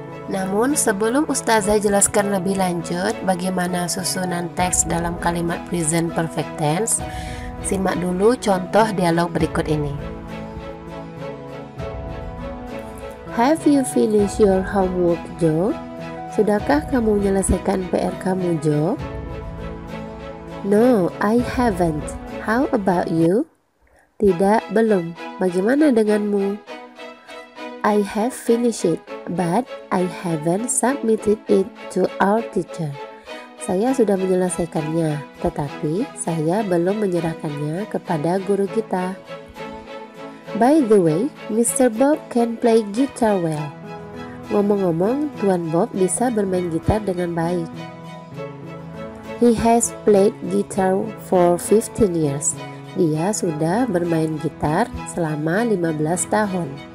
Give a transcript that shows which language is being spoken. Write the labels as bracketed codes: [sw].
[id] Namun, sebelum ustazah jelaskan lebih lanjut bagaimana susunan teks dalam kalimat present perfect tense, simak dulu contoh dialog berikut ini. [en] Have you finished your homework, Joe? [id] Sudahkah kamu menyelesaikan PR kamu, Joe? [en] No, I haven't. How about you? [id] Tidak, belum. Bagaimana denganmu? [en] I have finished it, but I haven't submitted it to our teacher. [id] Saya sudah menyelesaikannya, tetapi saya belum menyerahkannya kepada guru kita. [en] By the way, Mr. Bob can play guitar well. [id] Ngomong-ngomong, Tuan Bob bisa bermain gitar dengan baik. [en] He has played guitar for 15 years. [id] Dia sudah bermain gitar selama 15 tahun.